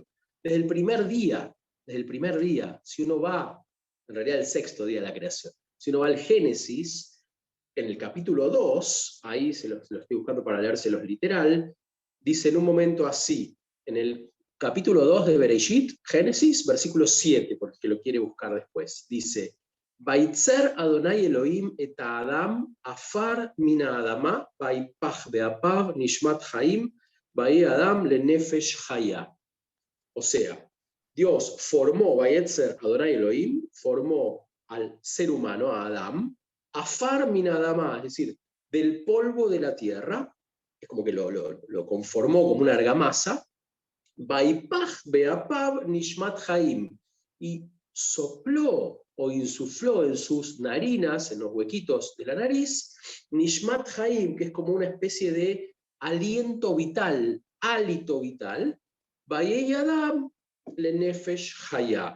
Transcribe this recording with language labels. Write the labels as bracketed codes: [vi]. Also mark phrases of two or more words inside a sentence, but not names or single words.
[es] Desde el primer día, si uno va, en realidad el sexto día de la creación, si uno va al Génesis, en el capítulo 2, ahí se lo estoy buscando para leérselos literal, dice en un momento así, en el capítulo 2 de Bereshit, Génesis, versículo 7, porque lo quiere buscar después, dice, [he] וייצר אדני אלהים את אדם עפר מן האדמה ויפח באפיו נשמת חיים ויהי אדם לנפש חיה. [es] O sea, Dios formó, [he] וייצר אדני אלהים, [es] formó al ser humano, a Adam, [he] עפר מן האדמה, [es] es decir, del polvo de la tierra, es como que lo conformó como una argamasa, [he] ויפח באפיו נשמת חיים, [es] y sopló o insufló en sus narinas, en los huequitos de la nariz, [he] נשמת חיים, [es] que es como una especie de aliento vital, hálito vital, [he] ויהי אדם לנפש חיה.